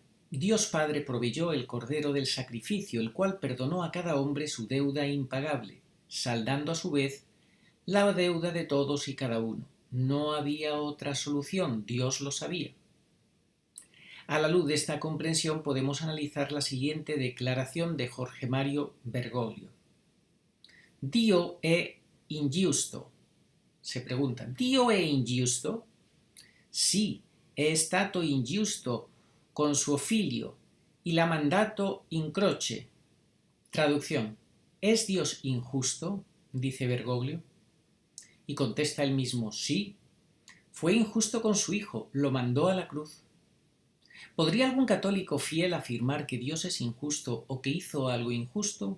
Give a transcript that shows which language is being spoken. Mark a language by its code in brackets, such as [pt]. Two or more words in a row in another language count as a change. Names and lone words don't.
[es] Dios Padre proveyó el cordero del sacrificio, el cual perdonó a cada hombre su deuda impagable, saldando a su vez la deuda de todos y cada uno. No había otra solución, Dios lo sabía. A la luz de esta comprensión podemos analizar la siguiente declaración de Jorge Mario Bergoglio. [it] Dio è ingiusto. [es] Se pregunta, [it] Dio è ingiusto? Sì, è stato ingiusto con suo figlio y l'ha mandato in croce. [es] Traducción, ¿es Dios injusto?, dice Bergoglio. Y contesta él mismo, sí, fue injusto con su hijo, lo mandó a la cruz. ¿Podría algún católico fiel afirmar que Dios es injusto o que hizo algo injusto?